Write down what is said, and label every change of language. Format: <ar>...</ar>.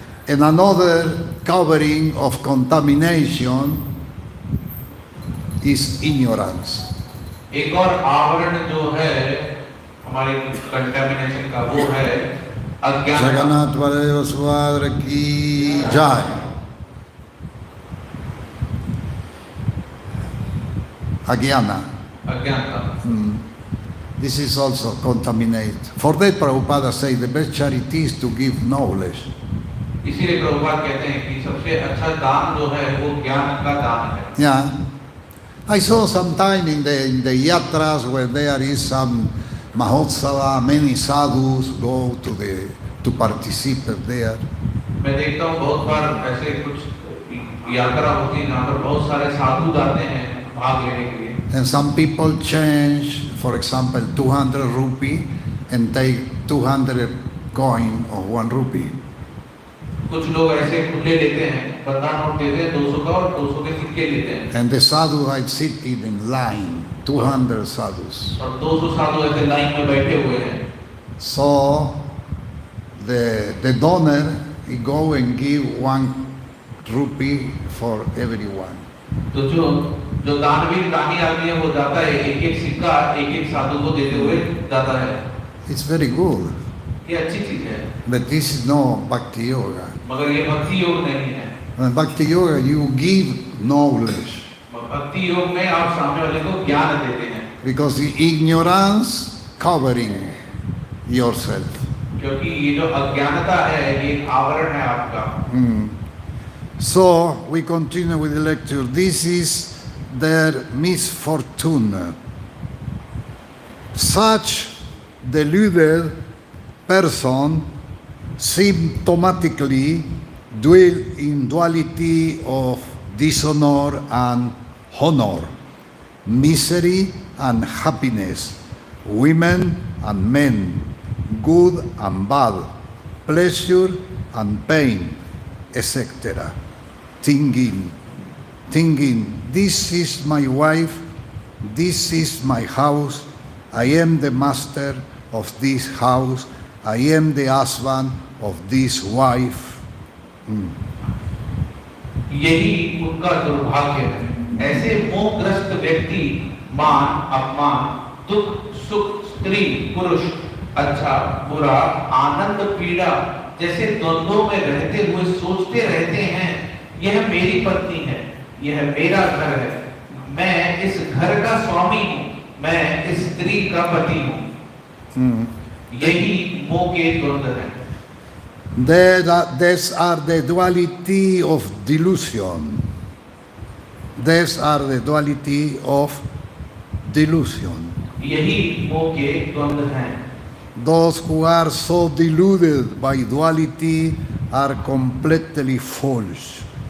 <en>And another covering of contamination is ignorance.</en> <hi>एक और आवरण जो है हमारे कंटामिनेशन का वो है अज्ञान. जगन्नाथ बलदेव सुभद्रा की जय.</hi> <sa>Agyana.</sa> <hi>अज्ञानता.</hi> <en>This is also contaminated. For that Prabhupada say the best charity is to give knowledge.</en> <hi>इसीलिए प्रभुपाद कहते हैं कि सबसे अच्छा दान जो है वो ज्ञान का दान है.</hi> <en>Yeah. I saw sometime in the yatras where there is some Mahotsava, many sadhus go to participate there.</en> <hi>मैं देखता हूँ बहुत बार ऐसे कुछ यात्रा होती है जहाँ पर बहुत सारे साधु जाते हैं भाग लेने के लिए.</hi> <en>And some people change, for example, 200 rupee and take 200 coin of 1 rupee.</en> <hi>कुछ लोग ऐसे खुले लेते हैं, 15 नोट देते हैं 200 का और 200 के सिक्के लेते हैं.</hi> <en>And the sadhu are sitting in line, 200 sadhus.</en> <hi>और 200 साधु ऐसे लाइन में बैठे हुए हैं.</hi> <en>So the donor he go and give 1 rupee for everyone.</en> <hi>तो जो दानवीर दानी आदमी है वो जाता है एक सिक्का एक साधु को देते हुए जाता है.</hi> <en>It's very good.</en> <hi>ये अच्छी चीज है.</hi> <en>But this is no bhakti yoga.</en> <hi>मगर ये भक्ति योग नहीं है.</hi> <en>In bhakti yoga you give knowledge.</en> <hi>भक्ति योग में आप सामने वाले को ज्ञान देते हैं.</hi> <en>Because the ignorance covering yourself.</en> <hi>क्योंकि ये जो अज्ञानता है ये एक आवरण है आपका.</hi> <en>So we continue with the lecture. This is their misfortune. Such deluded person symptomatically dwell in duality of dishonor and honor, misery and happiness, women and men, good and bad, pleasure and pain, etc. Thinking, this is my wife, this is my house, I am the master of this house, I am the husband of this wife.</en> <hi>यही उनका दुर्भाग्य है. ऐसे मोहग्रस्त व्यक्ति मान अपमान दुख सुख स्त्री पुरुष अच्छा बुरा आनंद पीड़ा जैसे द्वंद्वों में रहते हुए सोचते रहते हैं यह मेरी पत्नी है, यह मेरा घर है, मैं इस घर का स्वामी हूँ, मैं इस स्त्री का पति हूँ. यही मोह के द्वंद्व हैं।</hi> <en>These are the duality of delusion. These are the duality of delusion.</en> <hi>यही मोह के द्वंद्व हैं।</hi> <en>Those who are so deluded by duality are completely false.</en>